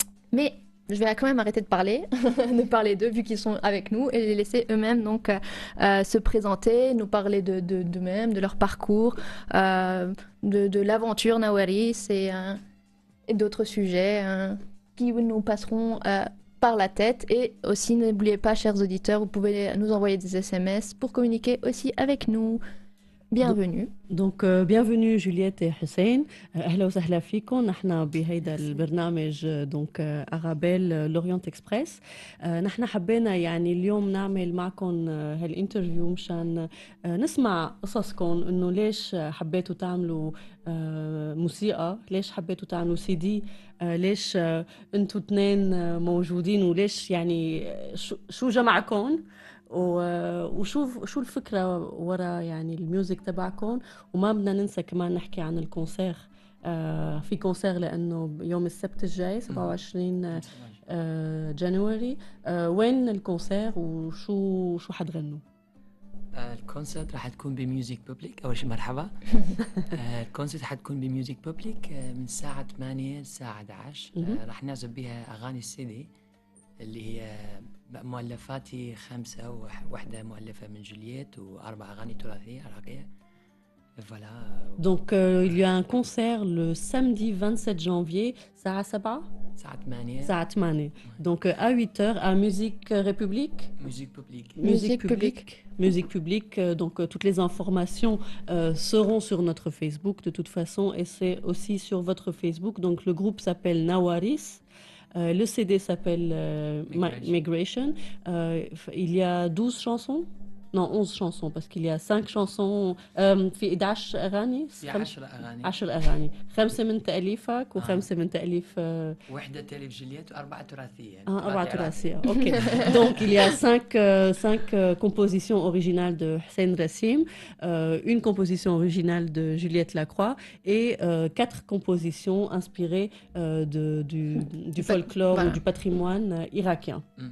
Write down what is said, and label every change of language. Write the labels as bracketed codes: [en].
[fr] Mais je vais quand même arrêter de parler d'eux vu qu'ils sont avec nous et les laisser eux-mêmes donc se présenter, nous parler d'eux-mêmes, de leur parcours, de l'aventure Nawaris et d'autres sujets qui nous passeront par la tête. Et aussi, n'oubliez pas, chers auditeurs, vous pouvez nous envoyer des SMS pour communiquer aussi avec nous. Bienvenue. Donc, bienvenue Juliette et Hussein. [ar] أهلا وسهلا فيكم. نحن بهيدا البرنامج أرابيل لورينت إكسبريس. نحن حبينا يعني اليوم نعمل معكم هالانترفيو مشان نسمع قصصكم إنه ليش حبيتوا تعملوا موسيقى، ليش حبيتوا تعملوا سي دي، ليش انتوا اثنين موجودين، وليش يعني شو جمعكم، وشو الفكرة ورا يعني الميوزك تبعكم. وما بدنا ننسى كمان نحكي عن الكونسير. في كونسير لأنه يوم السبت الجاي 27 جانوري. وين الكونسير وشو حتغنوا؟ الكونسرت راح تكون بميوزك بوبليك. أول شيء مرحبا. الكونسرت حتكون بميوزك بوبليك من الساعة 8 للساعة 11. راح نعزف بها أغاني السيدي اللي هي مؤلفاتي 5 وواحدة مؤلفة من جولييت و4 أغاني تراثية عراقية. [fr] Voilà. Donc, il y a un concert le samedi 27 janvier, [ar] ساعة 7. ساعة 8. [fr] Donc, à 8h, à Musique République. Musique publique. Musique publique. Donc, toutes les informations seront sur notre Facebook de toute façon, et c'est aussi sur votre Facebook. Donc, le groupe s'appelle Nawaris. Le CD s'appelle Migration. Il y a 12 chansons. Non, 11 chansons, parce qu'il y a 5 chansons. [ar] في 11 أغاني؟ في 10 أغاني. 10 أغاني. 5 من تأليفك و5 من تأليف. وحدة تأليف جولييت و4 تراثية. 4 تراثية. Ok. [fr] Donc il y a 5 compositions originales de Hussein Rassim, une composition originale de Juliette Lacroix et 4 compositions inspirées du folklore ou du patrimoine irakien.